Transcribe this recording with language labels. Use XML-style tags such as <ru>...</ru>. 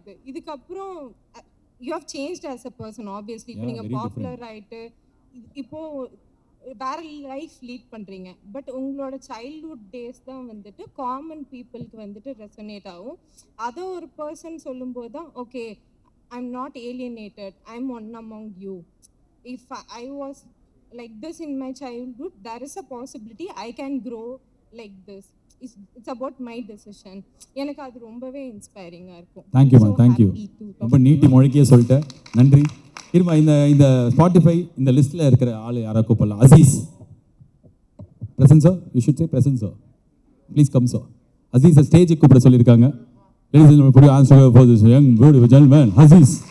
<ta>இதுக்கப்புறம்</ta> <en>you have changed as a person obviously.</en> <ta>இப்போ நீங்க பாப்புலர் ஆயிட்டு இப்போ வேற லைஃப் லீட் பண்றீங்க. பட் உங்களோட சைல்ட்ஹுட் டேஸ் தான் வந்துட்டு காமன் பீப்புளுக்கு வந்துட்டு ரெசனேட் ஆகும். அதை ஒரு பர்சன் சொல்லும்போது தான் okay,</ta> <en>I'm not alienated, I'm one among you. If I was like this in my childhood, there is a possibility I can grow like this. It's about my decision.</en> <ta>எனக்கு அது ரொம்பவே இன்ஸ்பைரிங்கா இருக்கும்.</ta> <en>Thank you, thank you.</en> <ta>ரொம்ப நீட்டி மொழிக்கே சொல்லிட்டேன், நன்றி. இருமா, இந்த ஸ்பாட்டிஃபை இந்த லிஸ்ட்ல இருக்கிற ஆளு யாரா கூப்பிடலாம்?</ta> <en>அசீஸ் பிரசன்ஸோ, you should say பிரசன்ஸோ, please come so.</en> <ta>Azeez ஸ்டேஜுக்கு கூப்பிட சொல்லியிருக்காங்க.</ta> <en>Ladies and gentlemen, put your hands together for this young beautiful gentleman, Aziz.</en>